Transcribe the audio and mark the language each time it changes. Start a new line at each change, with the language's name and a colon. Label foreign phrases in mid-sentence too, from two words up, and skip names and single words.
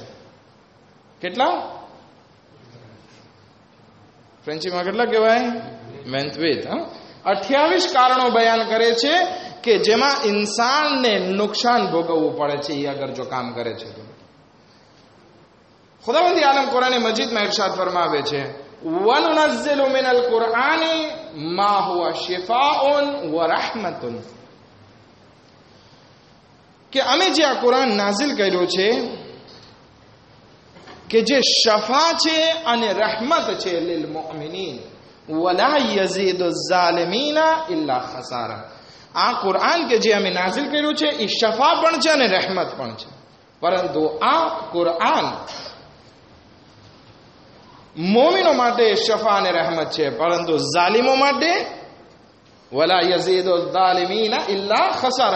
Gujarati: કેટલા? ફ્રેન્ચીમાં કેટલા કહેવાય? 28 કારણો બયાન કરે છે કે જેમાં ઇન્સાનને નુકસાન ભોગવવું પડે છે એ અગર જો કામ કરે છે તો. ખુદાવંદી આલમ કુરાન મજીદમાં ઇરશાદ ફરમાવે છે,
Arabic: وَنُنَزِّلُ مِنَ الْقُرْآنِ مَا هُوَ شِفَاءٌ وَرَحْمَةٌ,
Gujarati: કે અમે જે આ કુરાન નાઝિલ કર્યું છે કે જે શફા છે અને રહેમત છે
Arabic: للمؤمنين ولا يزيد الظالمين إلا خسارا.
Gujarati: આ કુરાન કે જે અમે નાઝિલ કર્યું છે એ શફા પણ છે અને રહેમત પણ છે, પરંતુ આ કુરાન મોમિનો માટે શફા અને રહેમત છે, પરંતુ ઝાલિમો માટે
Arabic: ولا يزيد الظالمين إلا خسارا.